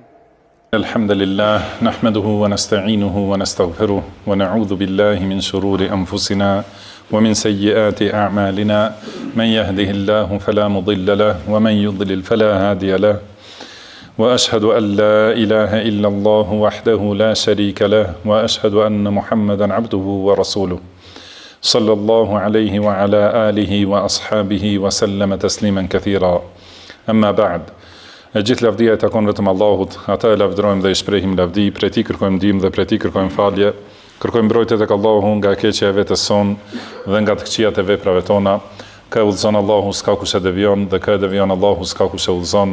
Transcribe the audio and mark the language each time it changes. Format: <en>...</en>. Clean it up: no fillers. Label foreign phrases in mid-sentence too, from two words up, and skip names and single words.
<ar>الحمد لله نحمده ونستعينه ونستغفره ونعوذ بالله من شرور أنفسنا ومن سيئات أعمالنا من يهده الله فلا مضل له ومن يضلل فلا هادي له وأشهد أن لا إله إلا الله وحده لا شريك له وأشهد أن محمدا عبده ورسوله صلى الله عليه وعلى آله وأصحابه وسلم تسليما كثيرا أما بعد.</ar> <sq>Gjithë lavdia e takon vetëm Allahut, ata e lavdërojmë dhe i shprehim lavdi, prej tij kërkojmë ndihmë dhe prej tij kërkojmë falje, kërkojmë mbrojtje tek Allahu nga keqja e vetes son dhe nga të këqijat e veprave tona. Ka udhëzon Allahu, s'ka kush e devion, dhe ka devion Allahu, s'ka kush e udhëzon.</sq>